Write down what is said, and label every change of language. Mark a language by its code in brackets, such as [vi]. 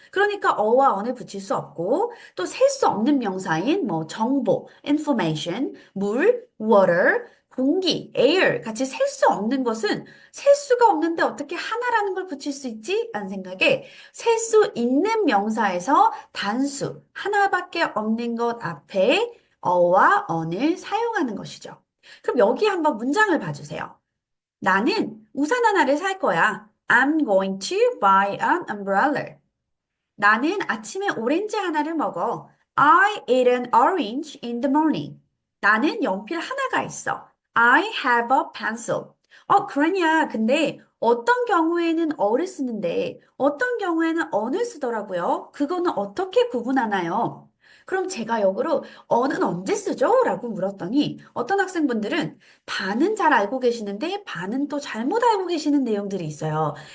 [ko] 그러니까 어와 언을 붙일 수 없고, 또 셀 수 없는 명사인 뭐 정보, information, 물, water, 공기, air 같이 셀 수 없는 것은 셀 수가 없는데 어떻게 하나라는 걸 붙일 수 있지? 라는 생각에 셀 수 있는 명사에서 단수, 하나밖에 없는 것 앞에 어와 언을 사용하는 것이죠. 그럼 여기 한번 문장을 봐주세요. 나는 우산 하나를 살 거야. [en] I'm going to buy an umbrella. [ko] 나는 아침에 오렌지 하나를 먹어. [en] I ate an orange in the morning. [ko] 나는 연필 하나가 있어. [en] I have a pencil. [ko] 그러냐. 근데 어떤 경우에는 어를 쓰는데 어떤 경우에는 언을 쓰더라고요. 그거는 어떻게 구분하나요? 그럼 제가 역으로 언은 언제 쓰죠? 라고 물었더니 어떤 학생분들은 반은 잘 알고 계시는데 반은 또 잘못 알고 계시는 내용들이 있어요.